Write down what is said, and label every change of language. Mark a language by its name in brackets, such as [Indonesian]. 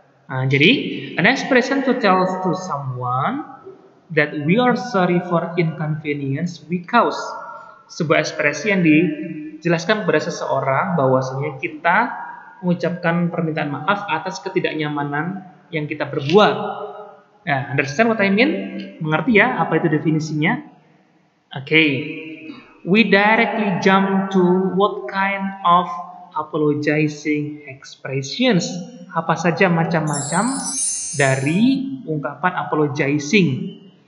[English] Nah, jadi an expression to tell to someone that we are sorry for inconvenience we cause. [Indonesian] Sebuah ekspresi yang dijelaskan kepada seseorang bahwasanya kita mengucapkan permintaan maaf atas ketidaknyamanan yang kita perbuat. [English] Nah, understand what I mean? [Indonesian] Mengerti ya apa itu definisinya? [English] Okay. We directly jump to what kind of apologizing expressions. [Indonesian] Apa saja macam-macam dari ungkapan apologizing.